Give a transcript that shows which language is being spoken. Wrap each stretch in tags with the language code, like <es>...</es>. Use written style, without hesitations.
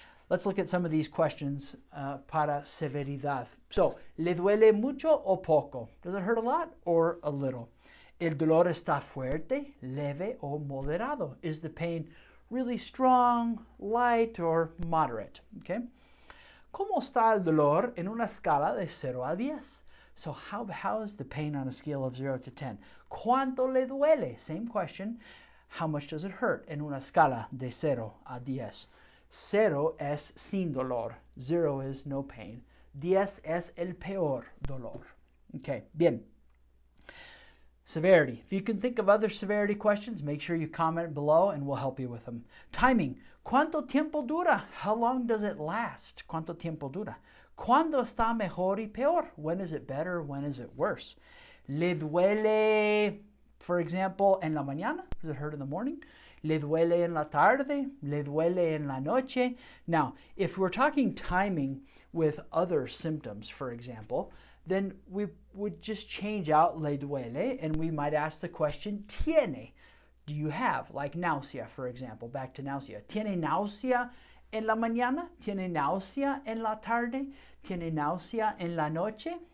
<en>Let's look at some of these questions</en> <es>para severidad.</es> <en>So,</en> <es>¿le duele mucho o poco?</es> <en>Does it hurt a lot or a little?</en> <es>¿El dolor está fuerte, leve o moderado?</es> <en>Is the pain really strong, light, or moderate? Okay.</en> <es>¿Cómo está el dolor en una escala de 0 a 10?</es> <en>So how is the pain on a scale of 0 to 10?</en> <es>¿Cuánto le duele?</es> <en>Same question. How much does it hurt</en> <es>en una escala de 0 a 10? 0 es sin dolor.</es> <en>0 is no pain.</en> <es>10 es el peor dolor. Okay, bien. Severity.</es> <en>If you can think of other severity questions, make sure you comment below and we'll help you with them.</en> <es>Timing. ¿Cuánto tiempo dura?</es> <en>How long does it last?</en> <es>¿Cuánto tiempo dura? ¿Cuándo está mejor y peor?</es> <en>When is it better? When is it worse?</en> <es>¿Le duele,</es> <en>for example,</en> <es>en la mañana?</es> <en>Does it hurt in the morning?</en> <es>¿Le duele en la tarde? ¿Le duele en la noche?</es> <en>Now, if we're talking timing with other symptoms, for example, then we would just change out le duele and we might ask the question, ¿tiene? Do you have? Like nausea, for example, back to nausea.</en> <es>¿Tiene náusea en la mañana? ¿Tiene náusea en la tarde? ¿Tiene náusea en la noche?</es>